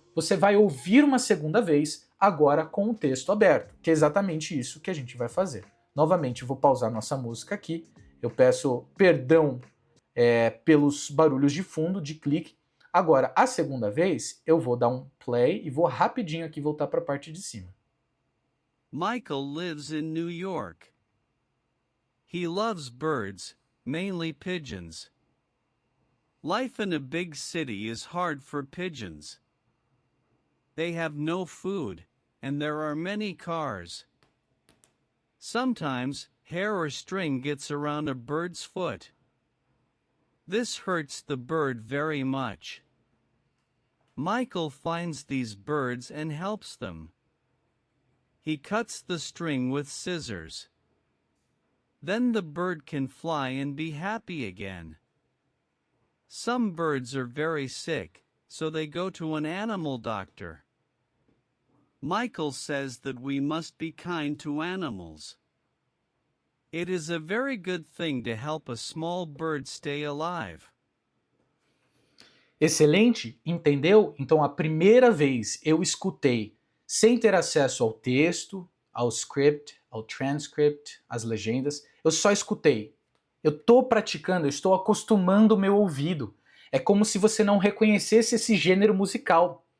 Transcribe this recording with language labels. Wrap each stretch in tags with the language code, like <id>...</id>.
<pt>Você vai ouvir uma segunda vez, agora com o texto aberto, que é exatamente isso que a gente vai fazer. Novamente, eu vou pausar nossa música aqui. Eu peço perdão pelos barulhos de fundo, de clique. Agora, a segunda vez, eu vou dar um play e vou rapidinho aqui voltar para a parte de cima.</pt> <en>Michael lives in New York. He loves birds, mainly pigeons. Life in a big city is hard for pigeons. They have no food, and there are many cars. Sometimes, hair or string gets around a bird's foot. This hurts the bird very much. Michael finds these birds and helps them. He cuts the string with scissors. Then the bird can fly and be happy again. Some birds are very sick, so they go to an animal doctor. Michael says that we must be kind to animals. It is a very good thing to help a small bird stay alive.</en> <pt>Excelente, entendeu? Então a primeira vez eu escutei sem ter acesso ao texto, ao script, ao transcript, às legendas, eu só escutei. Eu estou praticando, eu estou acostumando o meu ouvido. É como se você não reconhecesse esse gênero musical.</pt>